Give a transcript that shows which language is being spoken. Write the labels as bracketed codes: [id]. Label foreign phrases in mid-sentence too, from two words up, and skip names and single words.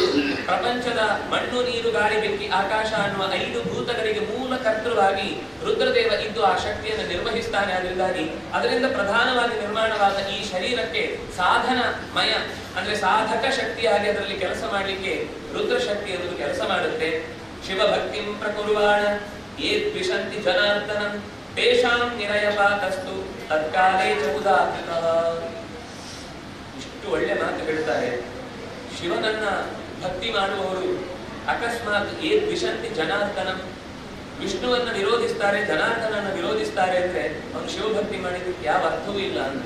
[kn] ಪ್ರಪಂಚದ ಮಣ್ಣು ನೀರು ಗಾಳಿ ಬೆಂಕಿ ಆಕಾಶ ಅನ್ನುವ 5 ಭೂತಗಳಿಗೆ ಮೂಲ ಕರ್ತೃವಾಗಿ ರುದ್ರದೇವ ಇದ್ದು ಆ ಶಕ್ತಿಯನ್ನು ನಿರ್ವಹಿಸ್ತಾನೆ. ಅದರಿಂದಾಗಿ ಅದರಿಂದ ಪ್ರಧಾನವಾಗಿ ನಿರ್ಮಾಣವಾದ ಈ ಶರೀರಕ್ಕೆ ಸಾಧನಮಯ ಅಂದ್ರೆ ಸಾಧಕ ಶಕ್ತಿಯಾಗಿ ಅದರಲ್ಲಿ ಕೆಲಸ ಮಾಡಲಿಕ್ಕೆ ರುದ್ರ ಶಕ್ತಿ ಎನ್ನುವುದು ಕೆಲಸ ಮಾಡುತ್ತೆ. [sa] ಶಿವಭಕ್ತಿಂ ಪ್ರಕುರ್ವಾಣ ಯೇ ದ್ವಿಷಂತಿ ಜನಾರ್ದನಂ ತೇಷಾಂ ನಿರಯಪಾತಸ್ತು ತತ್ಕಾಲೇ ಚ ಉದಾಹೃತಃ. [kn] ಇಷ್ಟು ಒಳ್ಳೆ ಮಾತು ಹೇಳ್ತಾರೆ. ಶಿವನನ್ನ ಭಕ್ತಿ ಮಾಡುವವರು ಅಕಸ್ಮಾತ್ [sa] ಯೇ ದ್ವಿಷಂತಿ ಜನಾರ್ದನಂ, [kn] ವಿಷ್ಣುವನ್ನ ವಿರೋಧಿಸ್ತಾರೆ, ಜನಾರ್ದನನ್ನ ವಿರೋಧಿಸ್ತಾರೆ ಅಂದ್ರೆ ಅವನು ಶಿವಭಕ್ತಿ ಮಾಡಿದ್ದಕ್ಕೆ ಯಾವ ಅರ್ಥವೂ ಇಲ್ಲ ಅಂದ್ರೆ.